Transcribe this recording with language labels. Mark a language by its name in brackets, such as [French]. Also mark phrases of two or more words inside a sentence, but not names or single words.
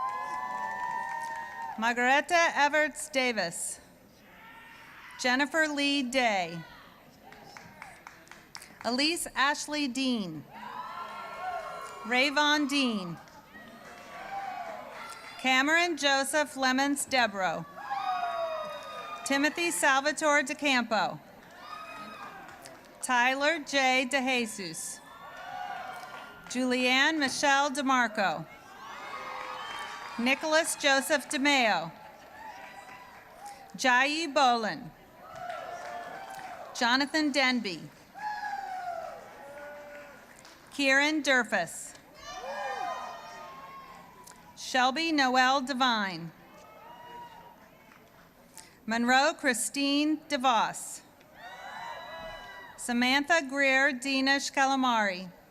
[English] Margareta Everts Davis. Jennifer Lee Day. Elise Ashley Dean. Rayvon Dean. Cameron Joseph Lemons Debro. Timothy Salvatore DeCampo. Tyler J. DeJesus. Julianne Michelle DeMarco. Nicholas Joseph DeMeo. Jayi Bolin. Jonathan Denby. Kieran Durfus. Shelby Noel Devine. Monroe Christine DeVos. Samantha Greer Dina Scalamari.